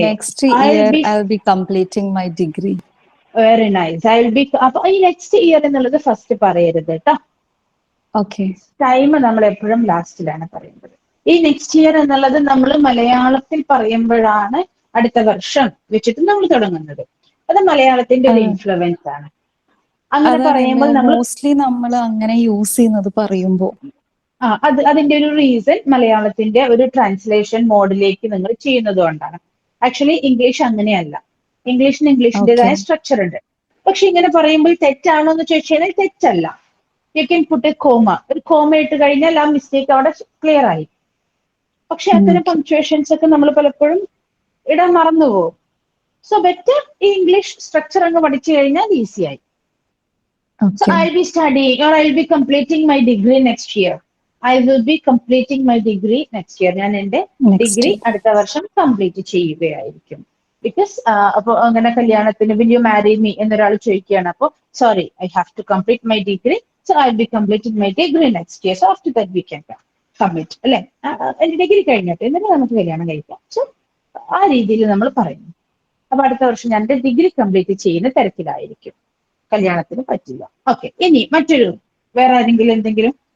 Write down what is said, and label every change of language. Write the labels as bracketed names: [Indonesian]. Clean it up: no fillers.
[English] Next year I'll be completing my degree. Very nice. [Malayalam] അപ്പൊ ഈ next year എന്നുള്ളത് first പറയരുത് കേട്ടോ. [English] Okay. [Malayalam] ടൈം നമ്മൾ എപ്പോഴും ലാസ്റ്റിലാണ് പറയുന്നത്. ഈ നെക്സ്റ്റ് ഇയർ എന്നുള്ളത് നമ്മൾ മലയാളത്തിൽ പറയുമ്പോഴാണ് അടുത്ത വർഷം വെച്ചിട്ട് നമ്മൾ തുടങ്ങുന്നത്. അത് മലയാളത്തിന്റെ ഒരു ഇൻഫ്ലുവൻസ് ആണ്. അങ്ങനെ പറയുമ്പോൾ നമ്മൾ മോസ്റ്റ്ലി നമ്മൾ അങ്ങനെ യൂസ് ചെയ്യുന്നത് പറയുമ്പോ അതിന്റെ ഒരു റീസൺ മലയാളത്തിന്റെ ഒരു ട്രാൻസ്ലേഷൻ മോഡിലേക്ക് നിങ്ങൾ ചെയ്യുന്നത് കൊണ്ടാണ്. ആക്ച്വലി ഇംഗ്ലീഷ് അങ്ങനെയല്ല. ഇംഗ്ലീഷിന് ഇംഗ്ലീഷിന്റേതായ സ്ട്രക്ചർ ഉണ്ട്. പക്ഷെ ഇങ്ങനെ പറയുമ്പോൾ തെറ്റാണോ എന്ന് ചോദിച്ചു കഴിഞ്ഞാൽ തെറ്റല്ല. [English] You can put a comma. [Malayalam] ഒരു കോമ ഇട്ട് കഴിഞ്ഞാൽ ആ മിസ്റ്റേക്ക് അവിടെ ക്ലിയർ ആയി. പക്ഷെ അത്തരം പങ്ക്ച്വേഷൻസ് ഒക്കെ നമ്മൾ പലപ്പോഴും ഇടാൻ മറന്നുപോകും. സോ ബെറ്റർ ഈ ഇംഗ്ലീഷ് സ്ട്രക്ചർ അങ്ങ് പഠിച്ചു കഴിഞ്ഞാൽ ഈസി ആയി. [English] So I'll be studying or I'll be completing my degree next year. I will be completing my degree next year. [Malayalam] ഞാൻ എന്റെ ഡിഗ്രി അടുത്ത വർഷം കംപ്ലീറ്റ് ചെയ്യുകയായിരിക്കും. ബിക്കോസ് അപ്പൊ അങ്ങനെ കല്യാണത്തിന് [English] will you marry me [Malayalam] എന്നൊരാൾ ചോദിക്കുകയാണ്. [English] അപ്പൊ sorry, I have to complete my degree. So I'll be completing my degree next year. So after that we can commit. [Malayalam] അല്ലെ, എന്റെ ഡിഗ്രി കഴിഞ്ഞിട്ട് എന്നിട്ട് നമുക്ക് കല്യാണം കഴിക്കാം. സോ ആ രീതിയിൽ നമ്മൾ പറയുന്നു. അപ്പൊ അടുത്ത വർഷം ഞാൻ എന്റെ ഡിഗ്രി കംപ്ലീറ്റ് ചെയ്യുന്ന തിരക്കിലായിരിക്കും. കല്യാണത്തിന് പറ്റില്ല. ഓക്കെ, ഇനി മറ്റൊരു വേറെ ആരെങ്കിലും എന്തെങ്കിലും?